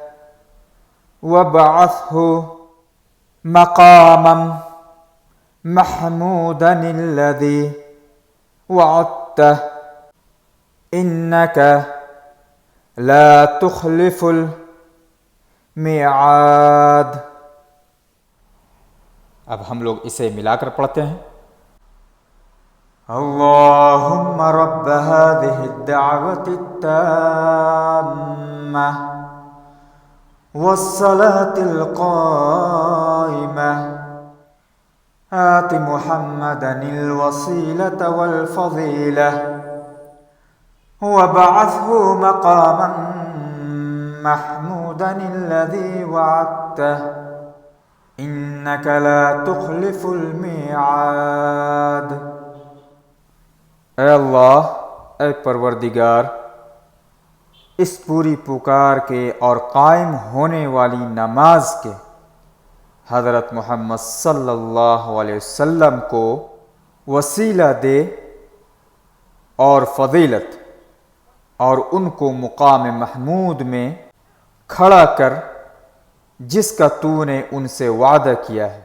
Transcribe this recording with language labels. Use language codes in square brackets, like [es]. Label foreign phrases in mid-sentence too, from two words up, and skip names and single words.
[ar] وابعثه مقاما محمودا الذي وعدته إنك لا تخلف الميعاد. [hi] अब हम लोग इसे मिलाकर पढ़ते हैं। [ar] اللهم رب هذه الدعوة التامة والصلاة القائمة آت محمدا الوسيلة والفضيلة وابعثه مقاما محمودا الذي وعدته إنك لا تخلف الميعاد. [hi] ऐ अल्लाह, ऐ परवरदिगार, इस पूरी पुकार के और कायम होने वाली नमाज के हज़रत मोहम्मद [ar] صلى الله عليه وسلم [hi] को वसीला दे और फ़ज़ीलत, और उनको मुक़ाम महमूद में खड़ा कर जिसका तूने उनसे वादा किया है।